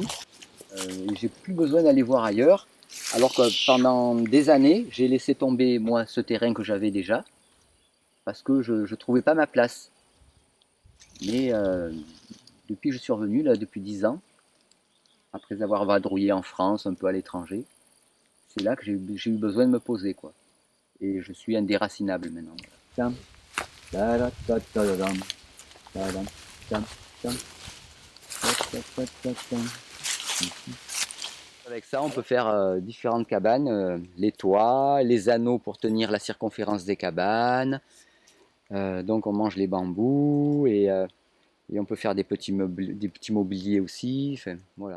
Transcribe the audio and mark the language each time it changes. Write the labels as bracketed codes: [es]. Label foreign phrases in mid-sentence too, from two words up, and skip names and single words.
[fr] J'ai plus besoin d'aller voir ailleurs. Alors que pendant des années, j'ai laissé tomber moi ce terrain que j'avais déjà, parce que je ne trouvais pas ma place. Mais depuis que je suis revenu, là, depuis 10 ans, après avoir vadrouillé en France, un peu à l'étranger, c'est là que j'ai eu besoin de me poser, quoi. Et je suis indéracinable maintenant. Tam, ta-da, ta-da-dam, ta-dam, tam, tam, ta-ta-ta-ta-tam. Avec ça, on peut faire différentes cabanes, les toits, les anneaux pour tenir la circonférence des cabanes. Donc on mange les bambous et on peut faire des petits mobiliers aussi. Enfin, voilà.